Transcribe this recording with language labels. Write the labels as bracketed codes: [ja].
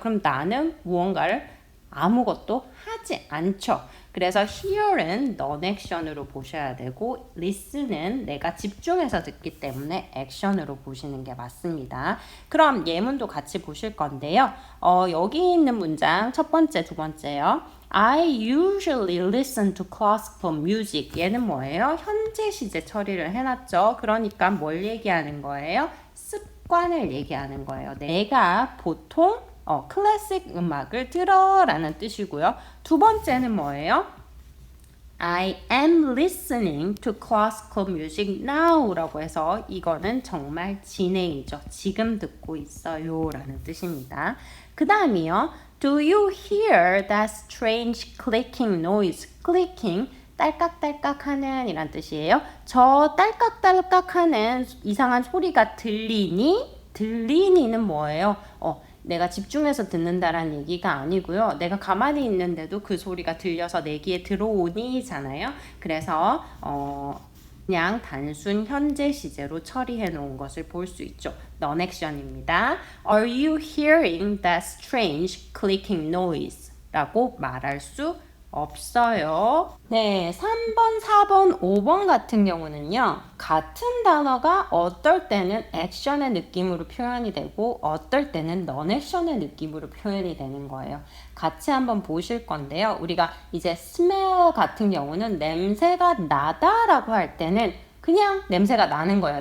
[ko] 그럼 나는 무언가를 아무것도 하지 않죠. 그래서 hear은 non-action으로 보셔야 되고 listen은 내가 집중해서 듣기 때문에 action으로 보시는 게 맞습니다. 그럼 예문도 같이 보실 건데요. 여기 있는 문장 첫 번째, 두 번째요. [en] I usually listen to classical music. [ko] 얘는 뭐예요? 현재 시제 처리를 해놨죠. 그러니까 뭘 얘기하는 거예요? 습관을 얘기하는 거예요. 내가 보통 클래식 음악을 들어 라는 뜻이고요. 두 번째는 뭐예요? [en] I am listening to classical music now [ko] 라고 해서 이거는 정말 진행이죠. 지금 듣고 있어요 라는 뜻입니다. 그 다음이요. [en] Do you hear that strange clicking noise? [ko] clicking 딸깍딸깍 하는 이란 뜻이에요. 저 딸깍딸깍 하는 이상한 소리가 들리니? 들리니는 뭐예요? 내가 집중해서 듣는다라는 얘기가 아니고요. 내가 가만히 있는데도 그 소리가 들려서 내 귀에 들어오니잖아요. 그래서 그냥 단순 현재 시제로 처리해 놓은 것을 볼 수 있죠. non-action입니다. [en] Are you hearing that strange clicking noise? [ko] 라고 말할 수 없어요. 네, 3번, 4번, 5번 같은 경우는요. 같은 단어가 어떨 때는 액션의 느낌으로 표현이 되고 어떨 때는 non-action의 느낌으로 표현이 되는 거예요. 같이 한번 보실 건데요. 우리가 이제 smell 같은 경우는 냄새가 나다라고 할 때는 그냥 냄새가 나는 거예요.